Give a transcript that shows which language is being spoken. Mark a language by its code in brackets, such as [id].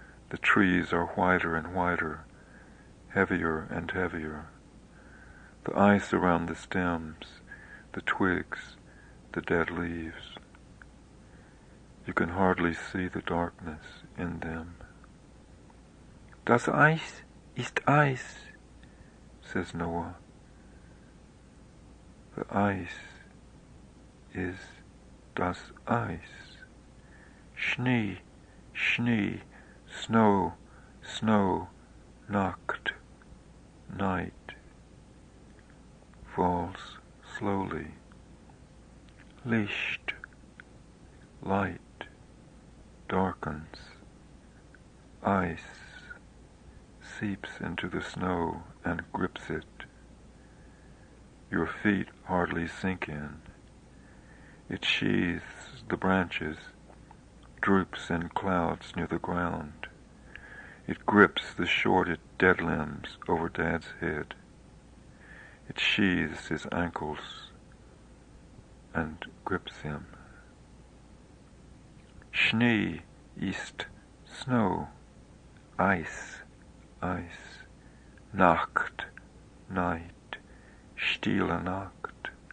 [en] The trees are whiter and whiter, heavier and heavier. The ice around the stems, the twigs, the dead leaves. You can hardly see the darkness in them. [de] Das Eis ist Eis, [en] says Noah. The ice is [de] das Eis. Schnee, Schnee, [en] snow, snow, [de] Nacht, [en] night. Falls slowly. [de] Licht, [en] light, darkens. Ice seeps into the snow and grips it. Your feet hardly sink in. It sheathes the branches, droops in clouds near the ground. It grips the shorted dead limbs over Dad's head. It sheathes his ankles and grips him. [de] Schnee ist [en] snow, [de] Eis, [en] ice, [de] Nacht, [en] night, [de] stille Nacht,